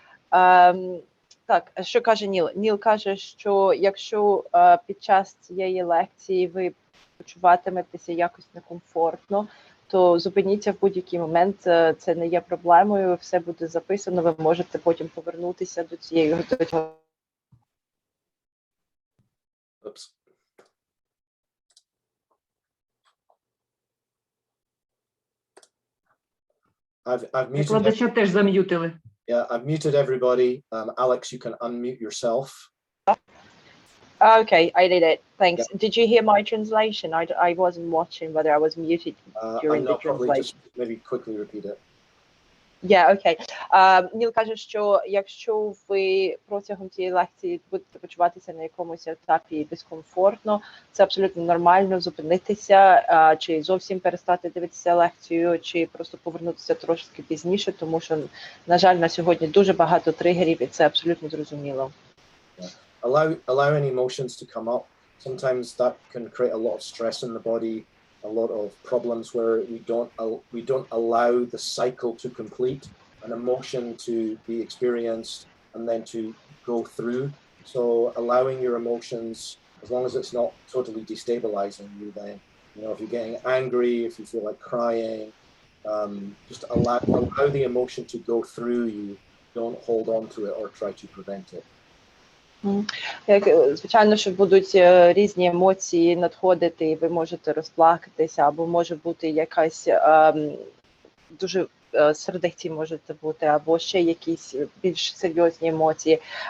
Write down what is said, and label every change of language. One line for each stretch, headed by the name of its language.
Ukrainian: Так, що каже Ніл? Ніл каже, що якщо під час цієї лекції ви почуватиметеся якось некомфортно, то зупиніться в будь-який момент, це не є проблемою, все буде записано, ви можете потім повернутися до цього.
English: Oops. I've muted.
Ukrainian: Викладача теж зам'ютили.
English: Yeah, I've muted everybody. Alex, you can unmute yourself. Okay, I did it. Thanks. Yeah. Did you hear my translation? I wasn't watching whether I was muted during the translation. Just maybe quickly repeat it. Yeah, okay.
Ukrainian: Ніл каже, що якщо ви протягом цієї лекції будете почуватися на якомусь етапі дискомфортно, це абсолютно нормально зупинитися, чи зовсім перестати дивитися лекцію, чи просто повернутися трошки пізніше, тому що, на жаль, на сьогодні дуже багато тригерів, і це абсолютно зрозуміло.
English: Yeah. Allow any emotions to come up. Sometimes that can create a lot of stress in the body. A lot of problems where we don't allow the cycle to complete, an emotion to be experienced and then to go through. So allowing your emotions, as long as it's not totally destabilizing you, then, you know, if you're getting angry, if you feel like crying, just allow the emotion to go through you. Don't hold on to it or try to prevent it.
Ukrainian: Звичайно, що будуть різні емоції надходити, і ви можете розплакатися, або може бути якась дуже сердиці можете бути, або ще якісь більш серйозні емоції.